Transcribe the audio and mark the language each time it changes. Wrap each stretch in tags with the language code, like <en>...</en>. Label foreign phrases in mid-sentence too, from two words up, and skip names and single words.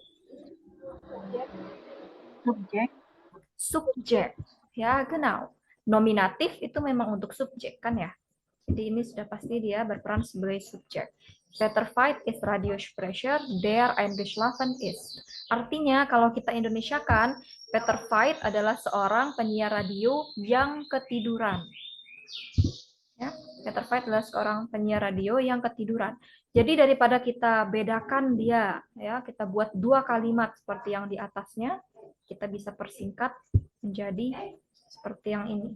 <id>Subjek. Subjek, ya, genau. Nominatif itu memang untuk subjek kan ya. Jadi ini sudah pasti dia berperan sebagai subjek.</id> <de>Peter Veit ist Radiosprecher, der eingeschlafen ist.</de> <id>Artinya kalau kita Indonesiakan, Peter Veit adalah seorang penyiar radio yang ketiduran. Ya, Peter Veit adalah seorang penyiar radio yang ketiduran. Jadi daripada kita bedakan dia, ya, kita buat dua kalimat seperti yang di atasnya, kita bisa persingkat menjadi seperti yang ini.</id>